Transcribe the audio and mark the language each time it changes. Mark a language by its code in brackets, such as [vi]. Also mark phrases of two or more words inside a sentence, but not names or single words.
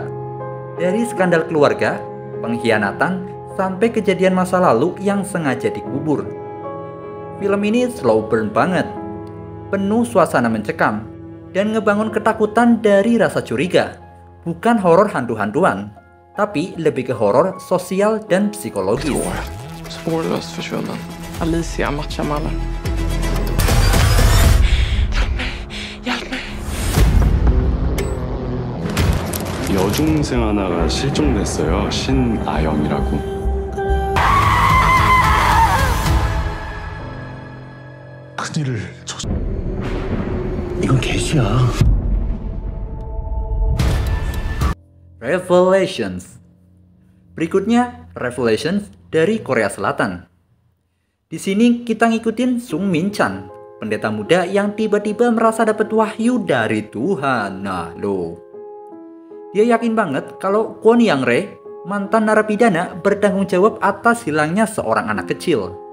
[id] Dari skandal keluarga, pengkhianatan, sampai kejadian masa lalu yang sengaja dikubur. Film ini [en] slow burn [id] banget, penuh suasana mencekam, dan ngebangun ketakutan dari rasa curiga. Bukan horor hantu-hantuan, tapi lebih ke horor sosial dan psikologis. [sv] Spårlöst försvunnen. Alicia matchar mallen. [ko] 여중생 하나가 실종됐어요. 신아영이라고. 큰일을 이건 개시야. Revelations. [id] Berikutnya, Revelations dari Korea Selatan. Di sini kita ngikutin Sung Min Chan, pendeta muda yang tiba-tiba merasa dapat wahyu dari Tuhan. Nah, loh. Dia yakin banget kalau Kwon Yang Rae, mantan narapidana, bertanggung jawab atas hilangnya seorang anak kecil.